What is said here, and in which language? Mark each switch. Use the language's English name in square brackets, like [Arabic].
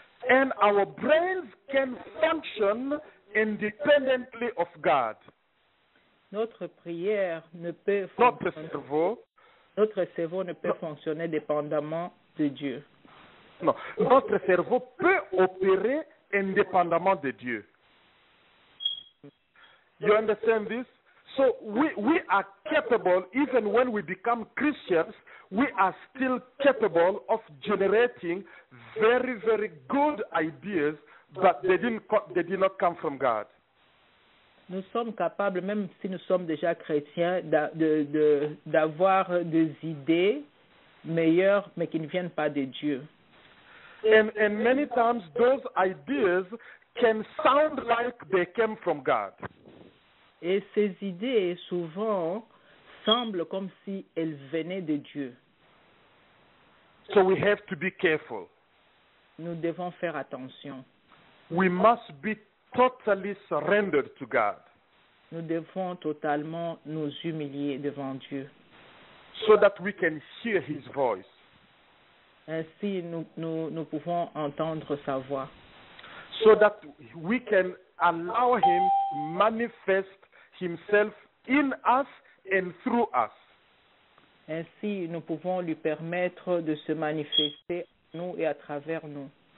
[English] And our brains can function independently of God. [French] Notre prière ne peut Notre fonctionner, cerveau, notre cerveau ne peut fonctionner dépendamment de Dieu. non, notre cerveau peut opérer indépendamment de Dieu. [English] You understand this? So we are capable, even when we become Christians, we are still capable of generating very, very good ideas, but they did not come from God. [French] Nous sommes capables, même si nous sommes déjà chrétiens, d'avoir des idées meilleures, mais qui ne viennent pas de Dieu. [English] And many times those ideas can sound like they came from God. [French] Et ces idées, souvent, semblent comme si elles venaient de Dieu. [English] So we have to be careful. [French] Nous devons faire attention. [English] We must be totally surrendered to God [French] Nous devons totalement nous humilier devant Dieu. [English] so that we can hear His voice. [French] Ainsi, nous pouvons entendre sa voix. [English] So that we can allow Him to manifest Himself in us and through us. [French] Ainsi, nous pouvons lui permettre de se manifester en nous et à travers nous.